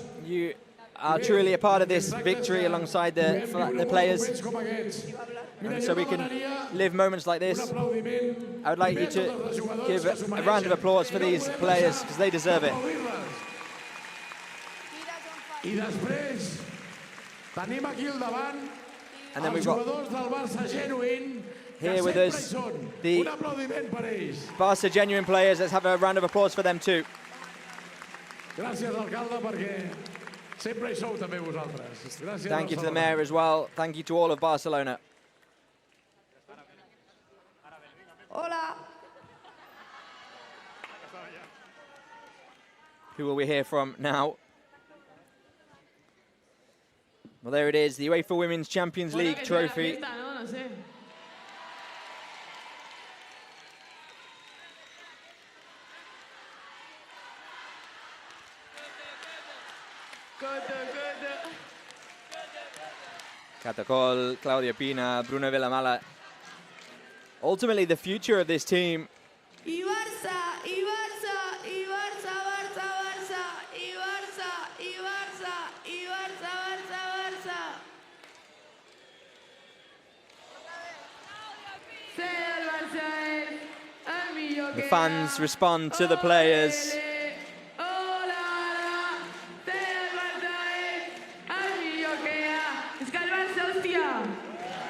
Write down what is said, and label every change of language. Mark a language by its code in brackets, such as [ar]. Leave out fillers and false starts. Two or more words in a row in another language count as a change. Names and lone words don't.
[en] You are truly a part of this victory alongside the players, [ca] Moments com aquests. Mira, [en] and [ca] jo [en] so we can [ca] demanaria [en] live moments like [ca] un [en] this. [ca] aplaudiment [en] I would like you [ca] primer a [en] to [ca] totes les jugadores [en] give [ca] que s'ho [en] a round of [ca] mereixen. [en] applause for [ca] No [en] these [ca] podem [en] players [ca] deixar [en] because they deserve it. [ca] d'aplaudir-les. I després tenim aquí al davant [en] And then [ca] els [en] we've got [ca] jugadors del Barça genuïn que [en] here with [ca] sempre hi [en] us [ca] són. [en] the [ca] Un aplaudiment per ells. [en] Barca genuine players. Let's have a round of applause for them too. [ca] Gràcies, alcalde, perquè sempre hi sou també vosaltres. Gràcies, [en] Thank you to the [ca] Barcelona. [en] mayor as well. Thank you to all of Barcelona. [ca] Hola. [en] Who will we hear from now? Well, there it is, the UEFA Women's Champions [es] Bueno, [en] League [es] que sea la [en] trophy. [es] fiesta, ¿no? No sé. [en] Catacol, Claudia Pina, Bruno Villamala. Ultimately, the future of this team. [ca] I Barça, i Barça, i Barça, Barça, Barça, i Barça, i Barça, i Barça, Barça, Barça. Ser el Barça és el millor [en] The [ca] que [en] fans [ca] hi ha. [en] respond to the players. [ca] Hola, ser el Barça és el millor que hi ha. És que el Barça, hòstia.